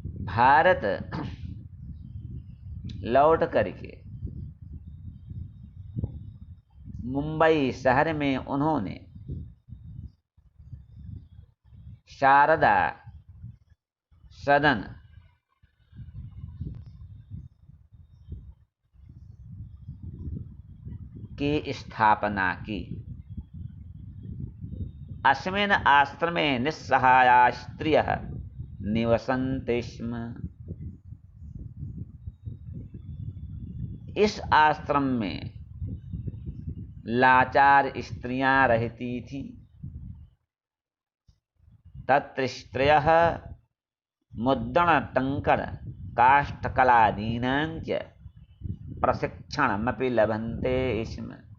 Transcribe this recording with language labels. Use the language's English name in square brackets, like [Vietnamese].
[Hindi] भारत लौट करके मुंबई शहर में उन्होंने शारदा सदन की स्थापना की। [Sanskrit] अस्मिन् आश्रमे निस्सहाया स्त्रियः निवसन्ति स्म। [Hindi] इस आश्रम में लाचार स्त्रियां रहती थी। [Sanskrit] तत्र स्त्रियः मुद्रण टंकण काष्ठकलादीनां च प्रशिक्षणमपि लभन्ते स्म।